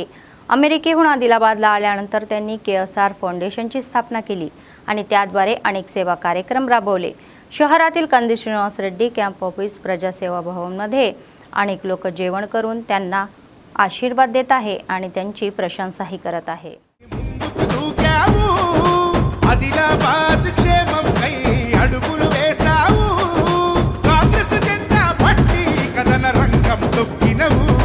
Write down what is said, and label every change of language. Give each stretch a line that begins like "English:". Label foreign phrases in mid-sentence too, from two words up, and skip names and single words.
Marathi: अमेरिकेहून आदिलाबादला आल्यानंतर त्यांनी KSR फाउंडेशनची स्थापना केली आणि त्याद्वारे अनेक सेवा कार्यक्रम राबवले। शहरातील कंदी श्रीनिवास रेड्डी कॅम्प ऑफिस प्रजासेवा भवनमध्ये अनेक लोक जेवण करून त्यांना आशीर्वाद देत आहे आणि त्यांची प्रशंसाही करत आहे।
Telugu: ఆదిలాబాద్ క్షేమం కై అడుగులు వేసావు కాంగ్రెస్ జెండా పట్టి కదన రంగం తొక్కినవు